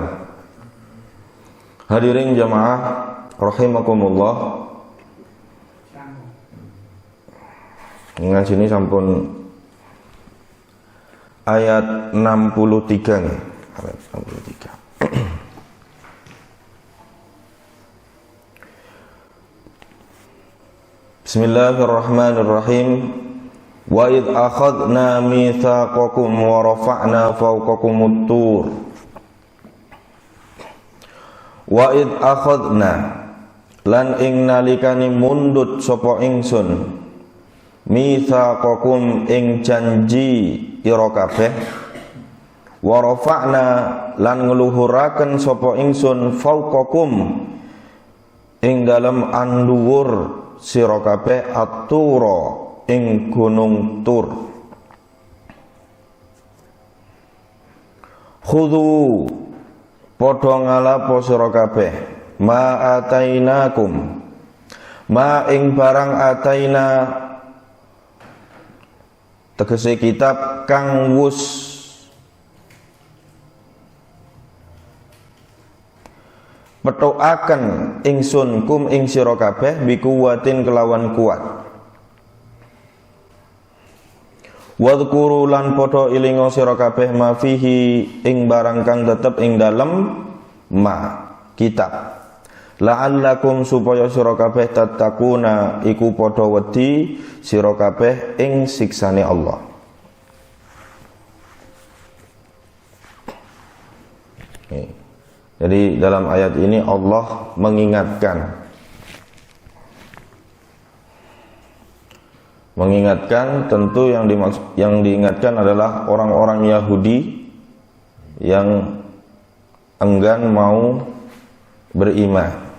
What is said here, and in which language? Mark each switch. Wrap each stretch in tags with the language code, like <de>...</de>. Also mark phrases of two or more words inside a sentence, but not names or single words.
<id>Hadirin jamaah rahimakumullah, ngaji ini sampun ayat 63 nih, ayat 63.</id> <ar>بسم الله الرحمن الرحيم. وإذ أخذنا ميثاقكم ورفعنا فوقكم الطور. وإذ أخذنا,</ar> <jv>lan ing nalikane mundut sapa ingsun, mitsaqakum ing janji ira kabeh,</jv> <ar>ورفعنا</ar> <jv>lan ngluhuraken sapa ingsun fawqakum ing dalem andhuwur sira kabeh at-tura ing gunung Tur. Khudhu, padha ngalapo sira kabeh,</jv> <ar>ما آتيناكم,</ar> <jv>ma ing barang ataina, tegese kitab kang wus pethokaken ingsun kum ing sira kabeh bikuwatin kelawan kuat. Wadhkuru lan padha ilinga sira kabeh ma fihi ing barang kang tetep ing dalem ma kitab, la'allakum supaya sira kabeh tattaquna iku padha wedi sira kabeh ing siksane Allah.</jv> <id>Jadi dalam ayat ini Allah mengingatkan tentu yang diingatkan adalah orang-orang Yahudi yang enggan mau beriman.</id>